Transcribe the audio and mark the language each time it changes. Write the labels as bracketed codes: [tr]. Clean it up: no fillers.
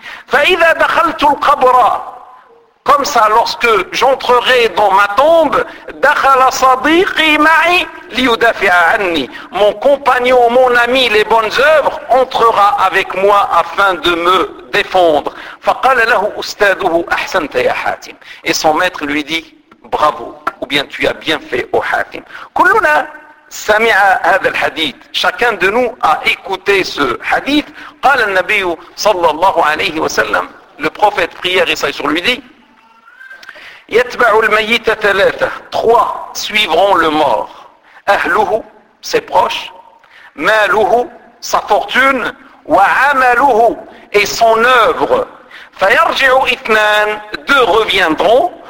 [ar] فَإِذَا دَخَلْتُ الْقَبْرَ. [fr] Comme ça, lorsque j'entrerai dans ma tombe, [ar] دخل صديقي معي ليدافع عني. [fr] Mon compagnon, mon ami, les bonnes œuvres, entrera avec moi afin de me défendre. [ar] فقال له أستاذه أحسنت يا حاتم. [fr] Et son maître lui dit, bravo, ou bien tu as bien fait au Hatim. [ar] كلنا سمع هذا الحديث. [fr] Chacun de nous a écouté ce hadith. [ar] قال النبي صلى الله عليه وسلم. [fr] Le prophète prière et sur lui dit, [ar] يتبع الميت ثلاثة. [fr] Trois suivront le mort. [ar] أهله, [fr] ses proches. [ar] ماله, [fr] sa fortune. [ar] وعمله, [fr] et son œuvre. [ar] فيرجع اثنان. [fr] Deux reviendront.